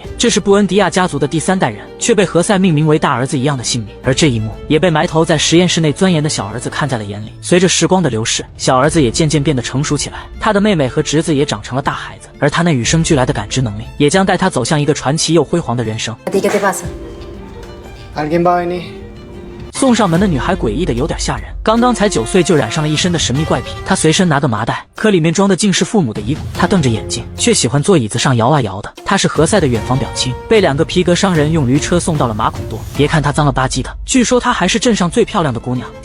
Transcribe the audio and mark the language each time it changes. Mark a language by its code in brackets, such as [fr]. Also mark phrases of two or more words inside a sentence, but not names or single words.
[zh] 这是布恩迪亚家族的第3代人，却被何塞命名为大儿子一样的姓名。而这一幕也被埋头在实验室内钻研的小儿子看在了眼里。随着时光的流逝，小儿子也渐渐变得成熟起来，他的妹妹和侄子也长成了大孩子，而他那与生俱来的感知能力，也将带他走向一个传奇又辉煌的人生。 [es] ¿Alguien va a venir? [zh] 送上门的女孩诡异的有点吓人，刚刚才9岁就染上了一身的神秘怪癖。她随身拿个麻袋，可里面装的竟是父母的遗骨。她瞪着眼睛，却喜欢坐椅子上摇啊摇的。她是何塞的远房表亲，被2个皮革商人用驴车送到了马孔多。别看她脏了吧唧的，据说她还是镇上最漂亮的姑娘。